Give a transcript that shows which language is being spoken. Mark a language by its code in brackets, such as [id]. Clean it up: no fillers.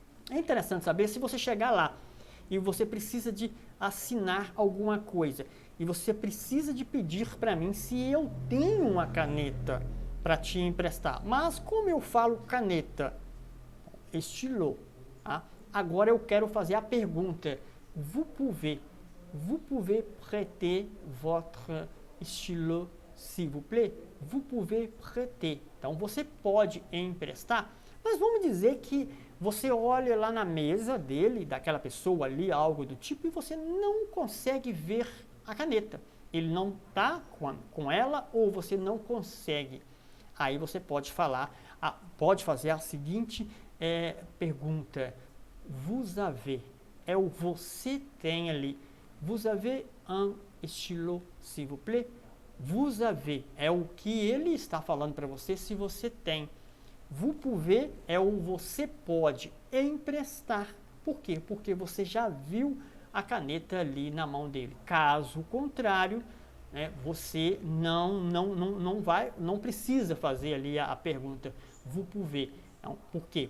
[pt] É interessante saber, se você chegar lá e você precisa de assinar alguma coisa e você precisa de pedir para mim se eu tenho uma caneta para te emprestar. Mas como eu falo caneta? Stylo. Tá? Agora eu quero fazer a pergunta. [fr] Vous pouvez prêter votre stylo, s'il vous plaît? Vous pouvez prêter. [pt] Então você pode emprestar, mas vamos dizer que você olha lá na mesa dele, daquela pessoa ali, algo do tipo, e você não consegue ver a caneta. Ele não está com ela ou você não consegue. Aí você pode pode fazer a seguinte pergunta. [fr] Vous avez, [pt] o você tem ali. [fr] Vous avez un stylo, s'il vous plaît? Vous avez, [pt] o que ele está falando para você se você tem. [fr] Vous pouvez [pt] o você pode emprestar. Por quê? Porque você já viu a caneta ali na mão dele. Caso contrário, né, você não precisa fazer ali a pergunta [fr] vous pouvez. [pt] Então, por quê?